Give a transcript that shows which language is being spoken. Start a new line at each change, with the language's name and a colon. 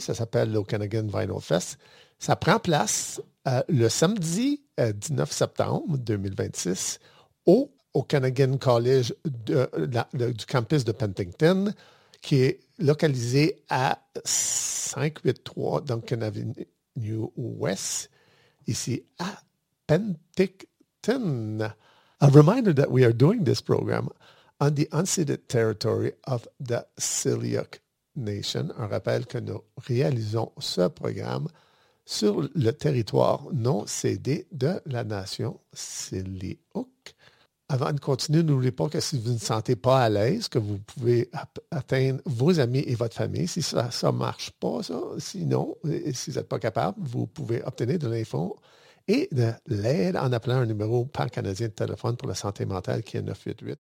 French: Ça s'appelle l'Okanagan Vinyl Fest. Ça prend place le samedi 19 septembre 2026 Okanagan College du campus de Penticton, qui est localisé à 583 Duncan Avenue West, ici à Penticton.
English: A reminder that we are doing this program on the unceded territory of the Siliuk Nation.
French: Un rappel que nous réalisons ce programme sur le territoire non cédé de la nation Siliuk. Avant de continuer, n'oubliez pas que si vous ne vous sentez pas à l'aise, que vous pouvez atteindre vos amis et votre famille. Si ça ne marche pas, ça, sinon, si vous n'êtes pas capable, vous pouvez obtenir de l'info et de l'aide en appelant un numéro pan-canadien de téléphone pour la santé mentale qui est 988.